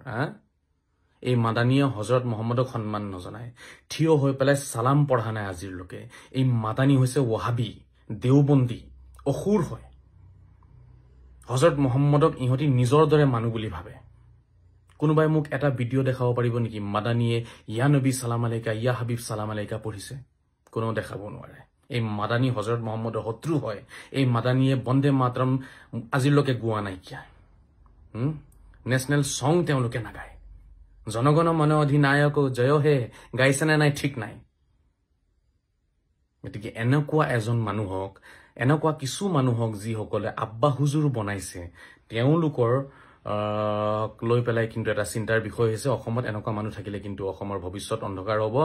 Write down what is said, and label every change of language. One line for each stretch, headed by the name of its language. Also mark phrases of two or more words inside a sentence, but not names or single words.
Assamese: এই মাদানীয়ে হজরত মোহাম্মদক সন্মান নজনায়, থিয় হৈ পেলাই সালাম পঢ়া নাই আজিলৈকে। এই মাদানী হৈছে ৱাহাবী, দেওবন্দী, অসুৰ হয়। হজরত মোহাম্মদক ইহঁতি নিজৰ দৰে মানুহ বুলি ভাবে। কোনোবাই মোক এটা ভিডিঅ' দেখাব পাৰিব নেকি মাদানীয়ে
Arabic: يا نبي سلام عليك, يا حبيب سلام عليك
Assamese: পঢ়িছে? কোনো দেখাব নোৱাৰে। এই মাদানী হজরত মোহাম্মদৰ শত্ৰু হয়। এই মাদানীয়ে বন্দে মাতৰম আজিলৈকে গোৱা নাইকিয়া।
English: national song
Assamese: তেওঁলোকে নাগায়। জনগণ মন অধিনায়ক জয় হে গাইছেনে নাই ঠিক নাই। গতিকে এনেকুৱা এজন মানুহক, এনেকুৱা কিছু মানুহক যিসকলে
Urdu: ابا حضور
Assamese: বনাইছে, তেওঁলোকৰ লৈ পেলাই কিন্তু এটা চিন্তাৰ বিষয় হৈছে, অসমত এনেকুৱা মানুহ থাকিলে কিন্তু অসমৰ ভৱিষ্যত অন্ধকাৰ হ'ব।